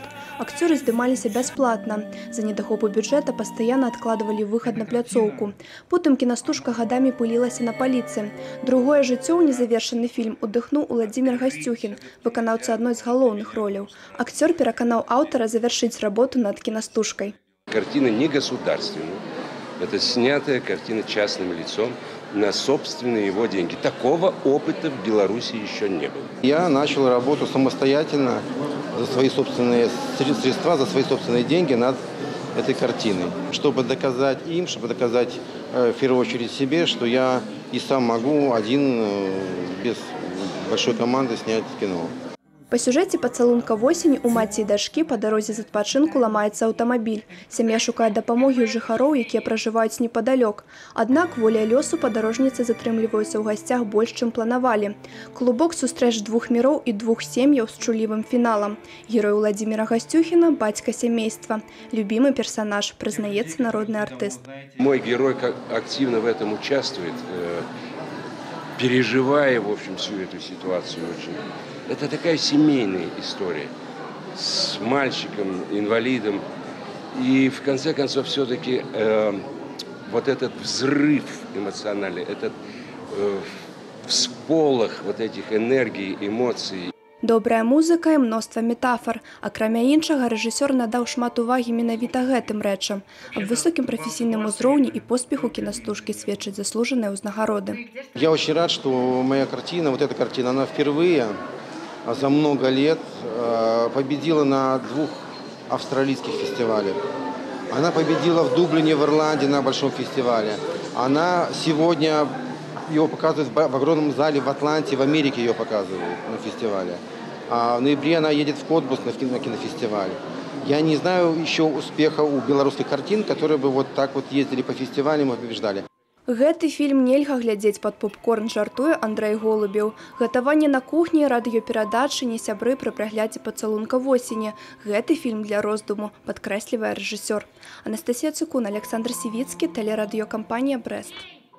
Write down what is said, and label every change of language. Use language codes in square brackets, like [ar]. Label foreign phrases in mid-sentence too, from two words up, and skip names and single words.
[be] Акцёры здымаліся бясплатна. За недахопу бюджэта пастаянна адкладвалі выхад на пляцоўку. Потым кінастужка гадамі пылілася на паліцы. Другое жыццё ў незавершаны фільм удыхнуў Уладзімір Гасцюхін, выканаўца адной з галоўных роляў. Акцёр пераканаў аўтара завяршыць работу над кінастужкай. [ru] Картина не государственная. Это снятая картина частным лицом на собственные его деньги. Такого опыта в Беларуси еще не было. Я начал работу самостоятельно за свои собственные средства, за свои собственные деньги над этой картиной, чтобы доказать им, чтобы доказать в первую очередь себе, что я и сам могу один, без большой команды, снять кино. [be] Па сюжэце «Пацалунка восені» у маці і дачкі па дарозе з адпачынку ламаецца аўтамабіль. Сям'я шукае дапамогі ў жыхароў, якія пражываюць непадалёк. Аднак воляй лёсу падарожніцы затрымліваюцца ў гасцях больш, чым планавалі. Клубок сустрэч двух міроў і двух сем'яў з чулівым фіналам. Герой Уладзіміра Гасцюхіна – бацька сямейства. [ru] Любимый персонаж, [be] прызнаецца народны артыст. [ru] Мой герой активно в этом участвует, переживая, в общем, всю эту ситуацию очень. Это такая семейная история с мальчиком, инвалидом. И в конце концов все-таки вот этот взрыв эмоциональный, этот всполох вот этих энергий, эмоций. [be] Добрая музыка і мноства метафор. Акрамя іншага, рэжысёр надаў шмат увагі менавіта гэтым рэчам. Аб высокім прафесійным узроўні і поспеху кінастужкі сведчаць заслужаныя ўзнагароды. [ru] Я очень рад, что моя картина, вот эта картина, она впервые за много лет победила на 2 австралийских фестивалях. Она победила в Дублине, в Ирландии на большом фестивале. Она сегодня ее показывают в огромном зале в Атланте, в Америке ее показывают на фестивале. А в ноябре она едет в Котбус на кинофестиваль. Я не знаю еще успеха у белорусских картин, которые бы вот так вот ездили по фестивалям и побеждали. [be] Гэты фільм нельга глядзець пад попкорн, жартуе Андрэй Голубеў. Гатаванне на кухні, радыёперадачы, не сябры пры праглядзе «Пацалунка восені». Гэты фільм для роздуму, падкрэслівае рэжысёр. Анастасія Цукун, Александр Сівіцкі, тэлерадыёкампанія «Брэст».